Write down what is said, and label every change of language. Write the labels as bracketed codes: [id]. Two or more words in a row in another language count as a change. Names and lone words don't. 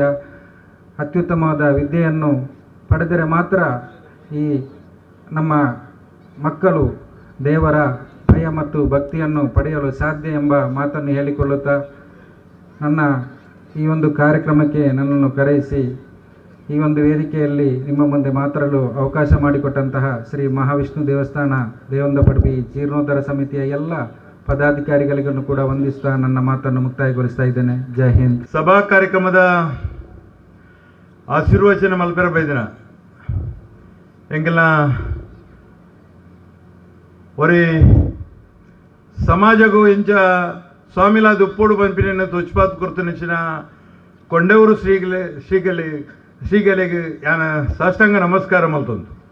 [kn] ಅತ್ಯುತ್ತಮವಾದ ವಿದ್ಯೆಯನ್ನು ಪಡೆದರೆ ಮಾತ್ರ ಈ ನಮ್ಮ ಮಕ್ಕಳು ದೇವರ ಭಯ ಮತ್ತು ಭಕ್ತಿಯನ್ನು ಪಡೆಯಲು ಸಾಧ್ಯ ಎಂಬ ಮಾತನ್ನು ಹೇಳಿಕೊಳ್ಳುತ್ತಾ, ನನ್ನ ಈ ಒಂದು ಕಾರ್ಯಕ್ರಮಕ್ಕೆ ನನ್ನನ್ನು ಕರೆಯಿಸಿ ಈ ಒಂದು ವೇದಿಕೆಯಲ್ಲಿ ನಿಮ್ಮ ಮುಂದೆ ಮಾತಾಡಲು ಅವಕಾಶ ಮಾಡಿಕೊಟ್ಟಂತಹ ಶ್ರೀ ಮಹಾವಿಷ್ಣು ದೇವಸ್ಥಾನ ದೇವಂದ ಪಡಬಿ ಜೀರ್ಣೋದ್ಧಾರ ಸಮಿತಿಯ ಎಲ್ಲ ಪದಾಧಿಕಾರಿಗಳಿಗೂ ಕೂಡ ವಂದಿಸ್ತಾ ನನ್ನ ಮಾತನ್ನು ಮುಕ್ತಾಯಗೊಳಿಸ್ತಾ ಇದ್ದೇನೆ. [hi] जय हिंद. [tcy] ಸಭಾ ಕಾರ್ಯಕ್ರಮದ ಆಶೀರ್ವಚನ ಮಲ್ಪೆರ ಬೈದಿನ ಎಂಗೆಲ್ಲ ಒರಿ ಸಮಾಜಗೂ ಇಂಚ ಸ್ವಾಮಿಲ ದುಪ್ಪೋಡು ಪಂಪಿನ ತುಚ್ಪಾತ್ ಕುರ್ತನಿಚ್ಚಿನ ಕೊಂಡೂರು ಶ್ರೀಗಳಿಗೆ ಯಾನ ಸಾಷ್ಟಾಂಗ ನಮಸ್ಕಾರ ಮಲ್ತೊಂದು